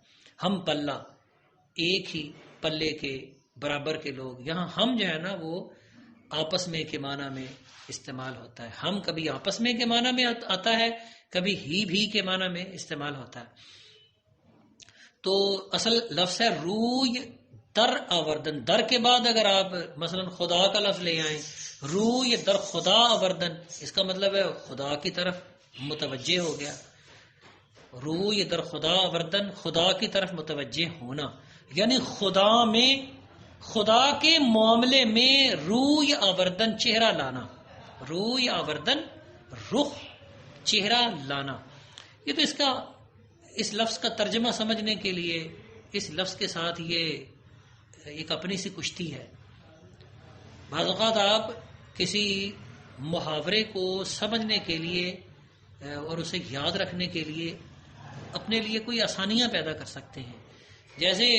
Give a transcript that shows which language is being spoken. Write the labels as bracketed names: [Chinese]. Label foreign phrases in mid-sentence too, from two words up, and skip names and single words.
[Urdu] ہم پلہ ایک ہی پلے کے برابر کے لوگ. یہاں ہم جو ہے نا وہ آپس میں کے معنی میں استعمال ہوتا ہے. ہم کبھی آپس میں کے معنی میں آتا ہے، کبھی ہی بھی کے معنی میں استعمال ہوتا ہے. تو اصل لفظ ہے [Persian] روی در آوردن. [Urdu] در کے بعد اگر آپ مثلا خدا کا لفظ لے آئیں، [Persian] روی در خدا آوردن، [Urdu] اس کا مطلب ہے خدا کی طرف متوجہ ہو گیا. [Persian] روی در خدا آوردن، [Urdu] خدا کی طرف متوجہ ہونا، یعنی خدا کے معاملے میں [Persian] روی آوردن [Urdu] چہرہ لانا. [Persian] روی آوردن [Urdu] رخ چہرہ لانا. یہ تو اس لفظ کا ترجمہ سمجھنے کے لیے اس لفظ کے ساتھ یہ ایک اپنی سی کشتی ہے. بعض اوقات آپ کسی محاورے کو سمجھنے کے لیے اور اسے یاد رکھنے کے لیے اپنے لیے کوئی آسانیاں پیدا کر سکتے ہیں.